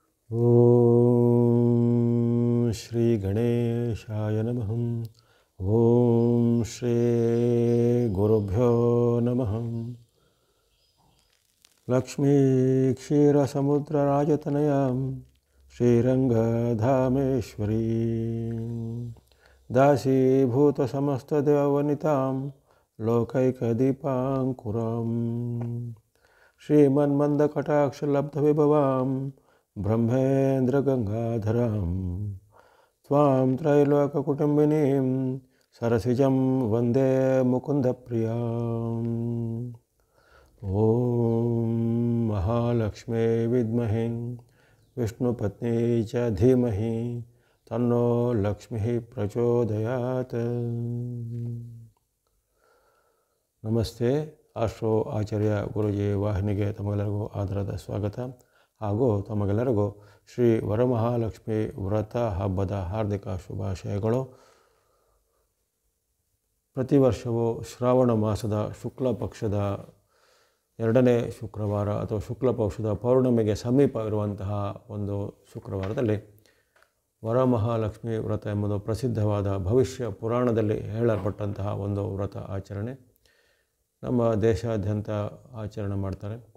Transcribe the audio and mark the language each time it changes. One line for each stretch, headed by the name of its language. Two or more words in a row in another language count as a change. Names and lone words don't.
Sanskrit: ಓಂ ಶ್ರೀ ಗಣೇಶಾಯ ನಮಃ. ಓಂ ಶ್ರೀ ಗುರುಭ್ಯೋ ನಮಃ. ಲಕ್ಷ್ಮೀ ಕ್ಷೀರಸಮುದ್ರರಾಜತನಯಾಂ ಶ್ರೀರಂಗಧಾಮೇಶ್ವರೀ ದಾಸೀಭೂತಸಮಸ್ತದೇವವನಿತಾಂ ಲೋಕೈಕದೀಪಾಂಕುರಾಂ ಶ್ರೀಮನ್ಮಂದಕಟಾಕ್ಷಲಬ್ಧವಿಭವಾಂ ಬ್ರಹ್ಮೇಂದ್ರಗಂಗಾಧರಾಂ ತ್ವಾಂ ತ್ರೈಲೋಕಕುಟುಂಬಿನೀಂ ಸರಸಿಜಂ ವಂದೇ ಮುಕುಂದಪ್ರಿಯಾಂ. ಓಂ ಮಹಾಲಕ್ಷ್ಮೇ ವಿದ್ಮಹೇ ವಿಷ್ಣುಪತ್ನೇ ಚ ಧೀಮಹಿ ತನ್ನೋ ಲಕ್ಷ್ಮೀ ಪ್ರಚೋದಯಾತ್.
Kannada: ನಮಸ್ತೆ. ಆಸ್ಟ್ರೋ ಆಚಾರ್ಯ ಗುರೂಜಿ ವಾಹಿನಿಗೆ ತಮಗೆಲ್ಲರಿಗೂ ಆದರದ ಸ್ವಾಗತ ಹಾಗೂ ತಮಗೆಲ್ಲರಿಗೂ ಶ್ರೀ ವರಮಹಾಲಕ್ಷ್ಮಿ ವ್ರತ ಹಬ್ಬದ ಹಾರ್ದಿಕ ಶುಭಾಶಯಗಳು. ಪ್ರತಿ ವರ್ಷವೂ ಶ್ರಾವಣ ಮಾಸದ ಶುಕ್ಲ ಪಕ್ಷದ 2ನೇ ಶುಕ್ರವಾರ ಅಥವಾ ಶುಕ್ಲ ಪಕ್ಷದ ಪೌರ್ಣಮಿಗೆ ಸಮೀಪ ಇರುವಂತಹ ಒಂದು ಶುಕ್ರವಾರದಲ್ಲಿ ವರಮಹಾಲಕ್ಷ್ಮಿ ವ್ರತ ಎಂಬುದು ಪ್ರಸಿದ್ಧವಾದ ಭವಿಷ್ಯ ಪುರಾಣದಲ್ಲಿ ಹೇಳಲ್ಪಟ್ಟಂತಹ ಒಂದು ವ್ರತ ಆಚರಣೆ ನಮ್ಮ ದೇಶಾದ್ಯಂತ ಆಚರಣೆ ಮಾಡ್ತಾರೆ.